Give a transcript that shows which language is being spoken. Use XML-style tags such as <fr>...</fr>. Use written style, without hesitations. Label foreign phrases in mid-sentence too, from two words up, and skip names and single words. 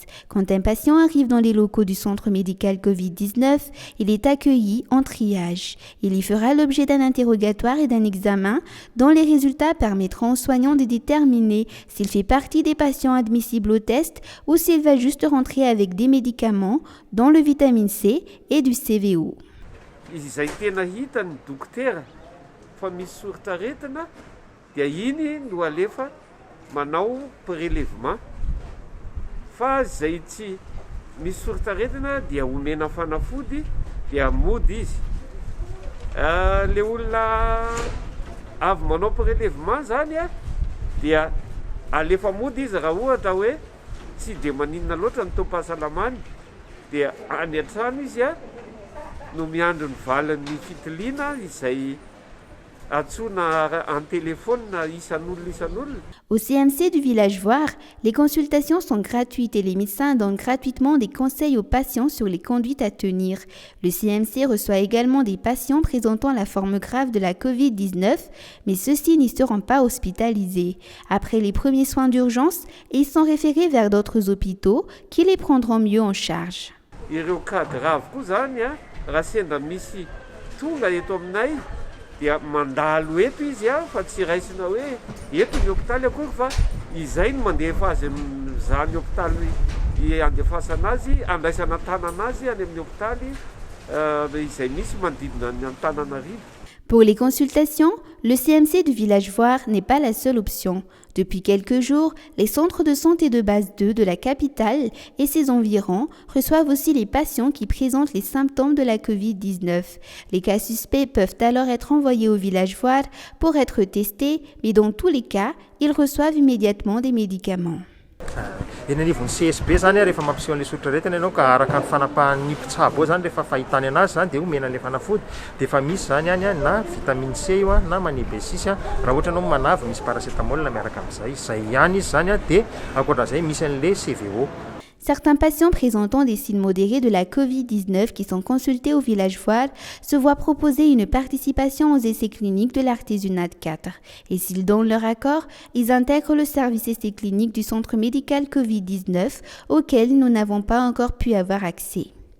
<fr>Quand un patient arrive dans les locaux du centre médical Covid-19, il est accueilli en triage. Il y fera l'objet d'un interrogatoire et d'un examen dont les résultats permettront aux soignants de déterminer s'il fait partie des patients admissibles au test ou s'il va juste rentrer avec des médicaments, dont le vitamine C et du CVO.</fr> <mg>Izay tena hitan'ny dokotera fa misy soritaretina dia iny no alefa manao prélèvement fa zay tsy misy soritaretina dia omena fanafody dia mody izy. Le olona avy manao prélèvement zany a dia alefa mody izy raha ohatra hoe tsy de maninona loatra ny tom-pahasalamany dia any an-trano izy a no miandro ny valan'ny fitiliana izay atsona</mg> <fr>en téléphone</fr> <mg>isan'olona.</mg> <fr>Au CMC du village Voir, les consultations sont gratuites et les médecins donnent gratuitement des conseils aux patients sur les conduites à tenir. Le CMC reçoit également des patients présentant la forme grave de la Covid-19, mais ceux-ci n'y seront pas hospitalisés. Après les premiers soins d'urgence, ils sont référés vers d'autres hôpitaux qui les prendront mieux en charge.</fr> <mg>Ireo</mg> <fr>cas grave</fr> <mg>koa zany a raha sendra misy tonga eto aminay dia mandalo eto izy a fa tsy raisina hoe eto ny hôpitaly akory fa izay no mandefa azy amin'izany hôpitaly andefasana azy andraisana tanana azy any amin'ny hôpitaly izay misy manodidina ny Antananarivo.</mg> <fr>Pour les consultations, le CMC du village Voir n'est pas la seule option. Depuis quelques jours, les centres de santé de base 2 de la capitale et ses environs reçoivent aussi les patients qui présentent les symptômes de la Covid-19. Les cas suspects peuvent alors être envoyés au village Voir pour être testés, mais dans tous les cas, ils reçoivent immédiatement des médicaments.</fr> <mg>Eny anivon'ny CSB zany rehefa mampiseho an'le sotraretina ianao ka araka ny fanapahan'ny mpitsabo zany rehefa fahitany anazy zany dia omena an'le fanafody dia efa misy zany any na vitamine C io na magnésie raha ohatra ianao manavy misy paracétamol miaraka amin'izay zay ihany izy zany dia ankoatran'izay misy an'le CVO.</mg> <fr>Certains patients présentant des signes modérés de la Covid-19 qui sont consultés au village Voir se voient proposer une participation aux essais cliniques de l'Artésunate 4. Et s'ils donnent leur accord, ils intègrent le service essais cliniques du centre médical Covid-19 auquel nous n'avons pas encore pu avoir accès.</fr>